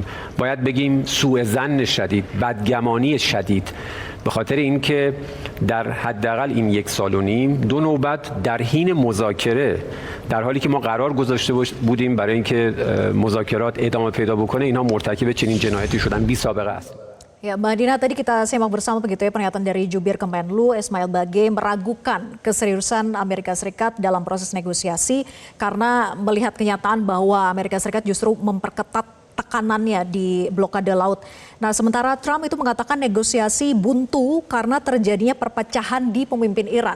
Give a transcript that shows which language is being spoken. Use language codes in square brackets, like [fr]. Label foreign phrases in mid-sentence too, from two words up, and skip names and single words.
[fa] باید بگیم سوء ظن شدید، بدگمانی شدید، به خاطر اینکه در حداقل این 1.5 سال دو نوبت در حین مذاکره، در حالی که ما قرار گذاشته بودیم برای اینکه مذاکرات ادامه پیدا بکنه، اینها مرتکب چنین جنایتی شدن، بی سابقه است. [id] Ya, Mbak Dina, tadi kita simak bersama begitu ya pernyataan dari Jubir Kemenlu Ismail Bagei meragukan keseriusan Amerika Serikat dalam proses negosiasi karena melihat kenyataan bahwa Amerika Serikat justru memperketat tekanannya di blokade laut. Nah, sementara Trump itu mengatakan negosiasi buntu karena terjadinya perpecahan di pemimpin Iran.